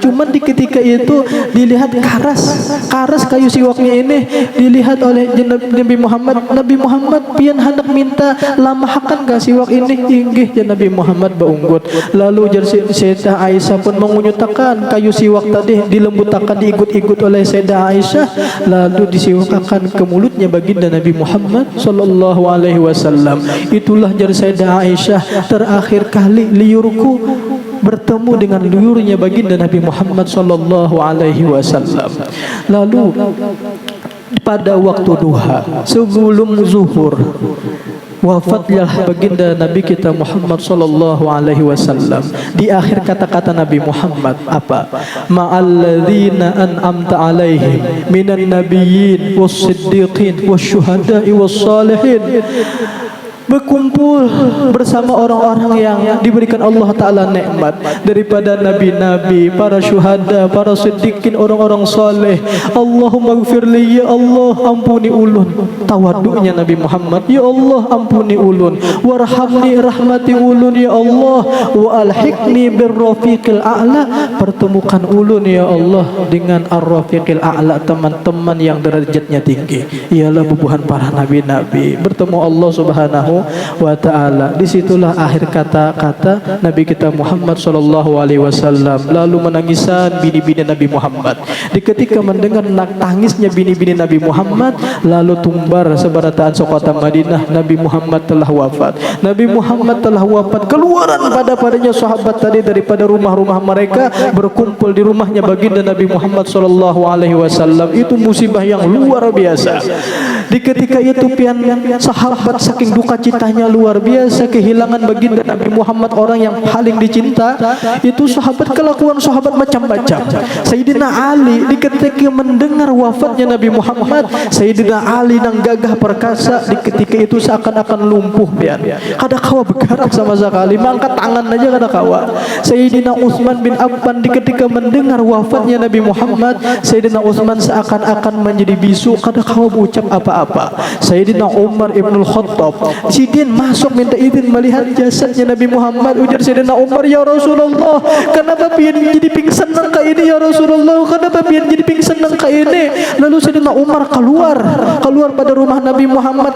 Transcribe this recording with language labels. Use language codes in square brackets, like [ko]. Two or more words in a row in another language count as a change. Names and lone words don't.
[bjn] Cuman ketika itu dilihat karas kayu siwaknya ini dilihat oleh Nabi Muhammad. Nabi Muhammad pian hendak minta lamahakan ke siwak ini. Inggih ya Nabi Muhammad beunggut. Lalu Sayyidah Aisyah pun mengunyutakan kayu siwak tadi, dilembutakan, diikut-ikut oleh Sayyidah Aisyah, lalu disiwakakan ke mulutnya baginda Nabi Muhammad [ar] صلى الله عليه وسلم. [bjn] Itulah jar Sayyidah Aisyah, terakhir kali liurku bertemu dengan liurnya baginda Nabi Muhammad [ar] صلى الله عليه وسلم. [bjn] Lalu pada waktu duha sebelum zuhur wafatlah baginda Nabi kita Muhammad [ar] صلى الله عليه وسلم. [bjn] Di akhir kata-kata Nabi Muhammad apa? [ar] مع الذين أنعمت عليهم من النبيين والصديقين والشهداء والصالحين. [bjn] Berkumpul bersama orang-orang yang diberikan Allah Ta'ala nikmat daripada nabi-nabi, para syuhada, para siddiqin, orang-orang saleh. [ar] اللهم اغفر لي, [bjn] ya Allah ampuni ulun. Tawaduknya Nabi Muhammad, ya Allah ampuni ulun. Warhamni, rahmati ulun ya Allah. [ar] وألحقني بالرفيق الأعلى, [bjn] pertemukan ulun ya Allah dengan [ar] الرفيق الأعلى, [bjn] teman-teman yang derajatnya tinggi. Ialah bubuhan para nabi-nabi. Bertemu Allah [ar] سبحانه وتعالى. [bjn] Disitulah akhir kata-kata Nabi kita Muhammad [ar] صلى الله عليه وسلم. [bjn] Lalu menangisan bini-bini Nabi Muhammad. Di ketika mendengar tangisnya bini-bini Nabi Muhammad, lalu tumbar sebarataan sekota Madinah, Nabi Muhammad telah wafat. Nabi Muhammad telah wafat. Keluaran padanya sahabat tadi daripada rumah-rumah mereka, berkumpul di rumahnya baginda Nabi Muhammad [ar] صلى الله عليه وسلم. [bjn] Itu musibah yang luar biasa. Di ketika itu pian sahabat saking duka citanya luar biasa kehilangan baginda Nabi Muhammad, orang yang paling dicinta. Itu sahabat, kelakuan sahabat macam-macam. Sayyidina Ali di ketika mendengar wafatnya Nabi Muhammad, Sayyidina Ali nang gagah perkasa di ketika itu seakan-akan lumpuh pian. Kada kawa bergerak sama sekali, mangkat tangan aja kada kawa. Sayyidina Utsman bin Affan di ketika mendengar wafatnya Nabi Muhammad, Sayyidina Utsman seakan-akan menjadi bisu, kada kawa berucap apa-apa. Sayyidina Umar ibnul Khattab sidin masuk minta izin melihat jasadnya Nabi Muhammad. Ujar Sayyidina Umar, ya Rasulullah, kenapa pian jadi pingsan nang ka ini ya Rasulullah, kenapa pian jadi pingsan nang ka ini? Lalu Sayyidina Umar keluar pada rumah Nabi Muhammad.